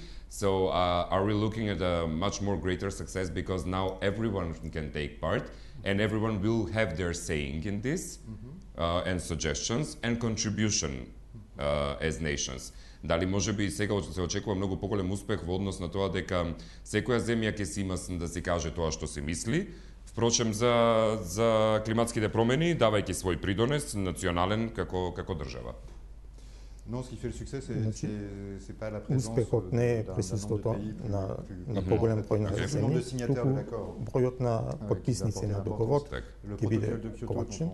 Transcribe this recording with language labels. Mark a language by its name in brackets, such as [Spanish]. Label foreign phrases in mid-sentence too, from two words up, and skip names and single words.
[English] So are we looking at a much more greater success because now everyone can take part and everyone will have their saying in this and suggestions and contribution as nations? [Macedonian] Дали може би сега се очекува многу поголем успех во однос на тоа дека секоја земја ќе си има да си каже тоа што си мисли? Впрочем, за климатските промени, давајќи свој придонес национален како држава. Успехот не е присуството на поголем број на земји, туку бројот на потписници на договор ќе биде колачен.